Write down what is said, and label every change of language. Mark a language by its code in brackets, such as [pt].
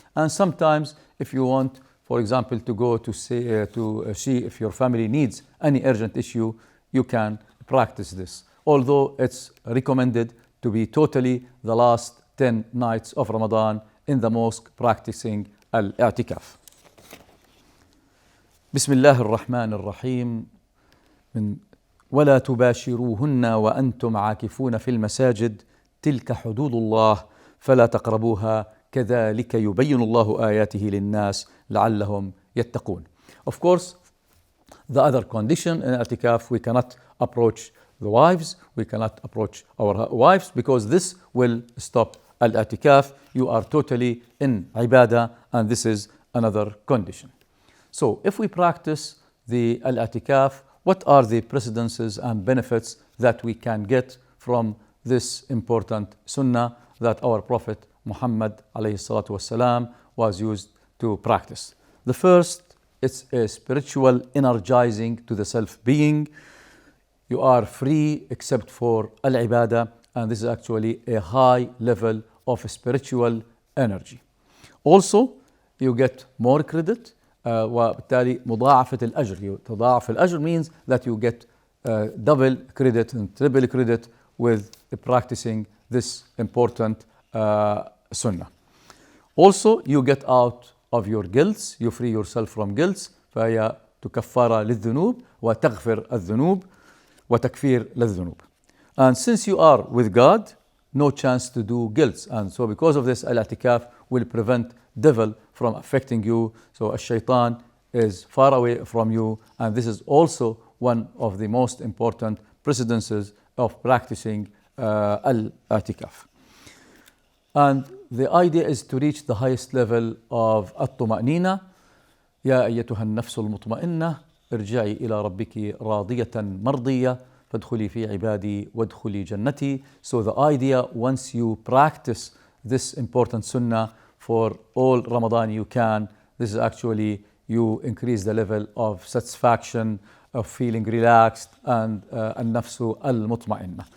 [en] And sometimes if you want, for example, to go to see if your family needs any urgent issue, you can practice this. Although it's recommended to be totally the last 10 nights of Ramadan in the mosque practicing Al-I'tikaf. [ar] بسم الله الرحمن الرحيم من ولا تباشروهن وأنتم عاكفون في المساجد تلك حدود الله فلا تقربوها كذلك يبين الله آياته للناس لعلهم يتقون. [en] Of course, the other condition in I'tikaf, we cannot approach the wives, we cannot approach our wives because this will stop Al-I'tikaf. You are totally in ibadah, and this is another condition. So if we practice the Al-I'tikaf, what are the precedences and benefits that we can get from this important sunnah that our Prophet Muhammad [ar] alayhi salatu wasalam [en] was used to practice? The first, it's a spiritual energizing to the self-being. You are free except for al-ibadah, and this is actually a high level of spiritual energy. Also, you get more credit. [ar] وبالتالي مضاعفة الأجر. تضاعف الأجر [en] means that you get double credit and triple credit with practicing this important sunnah. Also, you get out of your guilts. You free yourself from guilts. [ar] فهي تكفر للذنوب وتغفر الذنوب وتكفير للذنوب. [en] And since you are with God, no chance to do guilts. And so because of this, Al-I'tikaf will prevent devil from affecting you. So Ash-Shaytan is far away from you. And this is also one of the most important precedences of practicing Al-I'tikaf. And the idea is to reach the highest level of At-Tuma'nina. [ar] يا أيتها النفس المطمئنة ارجعي إلى ربك راضية مرضية فادخلي في عبادي وادخلي جنتي. [en] So the idea, once you practice this important sunnah for all Ramadan you can, this is actually you increase the level of satisfaction, of feeling relaxed, and [ar] النفس المطمئنة.